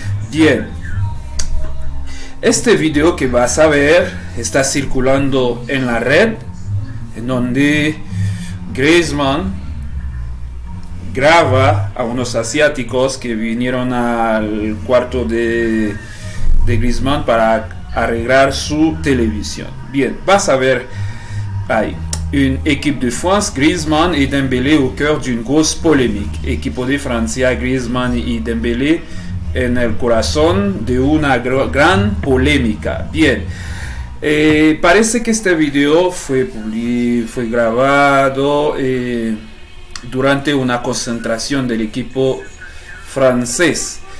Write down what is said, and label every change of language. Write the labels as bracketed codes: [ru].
[es] Bien, este video que vas a ver está circulando en la red, en donde Griezmann graba a unos asiáticos que vinieron al cuarto de Griezmann para arreglar su televisión. Bien, vas a ver ahí [fr] une équipe de France, Griezmann et Dembélé au cœur d'une grosse polémique. [es] Equipo de Francia, Griezmann y Dembélé en el corazón de una gran polémica. Bien, parece que este video fue grabado durante una concentración del equipo francés.